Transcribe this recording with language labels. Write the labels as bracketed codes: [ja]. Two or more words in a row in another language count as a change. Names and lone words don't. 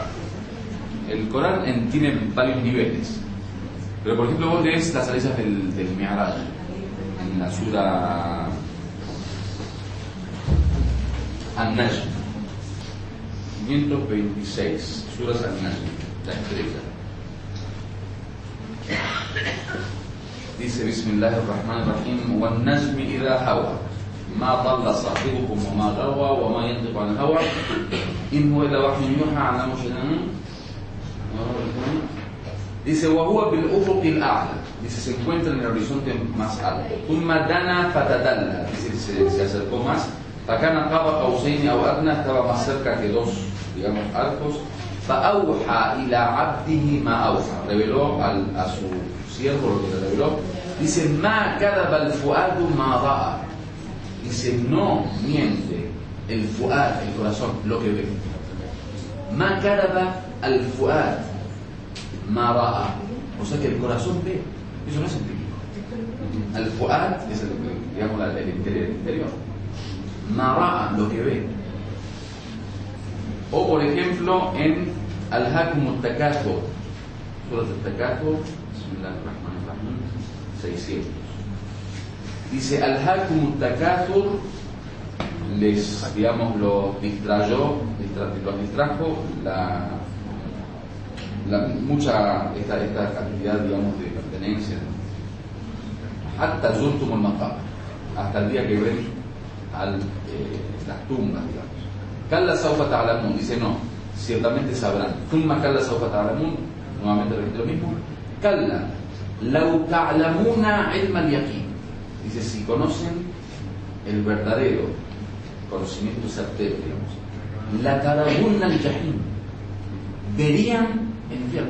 [es] El Corán tiene varios niveles, pero por ejemplo vos lees las aleyas del Mi'raj en la sura An-Najm 526, suras An-Najm, la estrella. [ar] Dice Bismillahirrahmanirrahim: وَالنَّجْمِ إِذَا هَوَى مَا ضَلَّ صَاحِبُكُمْ وَمَا غَوَى وَمَا يَنطِقُ عَنِ الْهَوَى إِنْ هُوَ إِلَّا وَحْيٌ يُوحَى عَلَّمَهُ شَدِيدُ. Dice وَهُوَ بِالْأُفُقِ الْأَعْلَى, [es] dice se encuentra en el horizonte más alto. [ar] ثُمَّ دَنَا فَتَدَلَّى, [es] dice se acercó más. [ar] فَكَانَ قَابَ قَوْسَيْنِ أَوْ أَدْنَى, [es] estaba más cerca que dos, digamos, arcos. [ar] فَأَوْحَى إِلَى عَبْدِهِ مَا أَوْحَى, [es] reveló a su siervo lo que le reveló. [ar] Dice مَا كَذَبَ الْفُؤَادُ مَا رَأَى, [es] dice no miente el fuad, el corazón, lo que ve. [ar] مَا كَذَبَ الْفُؤَادُ مَا رَأَى, [es] o sea que el corazón ve, eso no es empírico. El fuad es digamos, el interior. [ar] مَا رَأَى, [es] lo que ve. O por ejemplo en [ar] أَلْهَاكُمُ التَّكَاثُرُ, [es] Surat al-Takathur, Bismillahirrahmanirrahim, 600. [ar] Dice أَلْهَاكُمُ التَّكَاثُرُ, [es] digamos, los distrajo mucha esta cantidad, digamos, de pertenencia, hasta [ar] زرتم المقابر, [es] hasta el día que ven las tumbas, digamos. [ar] كلا سوف تعلمون, [es] dice no, ciertamente sabrán. [ar] ثم كلا سوف تعلمون, [es] nuevamente repite lo mismo. [ar] كلا لو تعلمون علم اليقين, [es] dice si conocen el verdadero conocimiento certero, digamos, [ar] لترون الجحيم, [es] verían el infierno.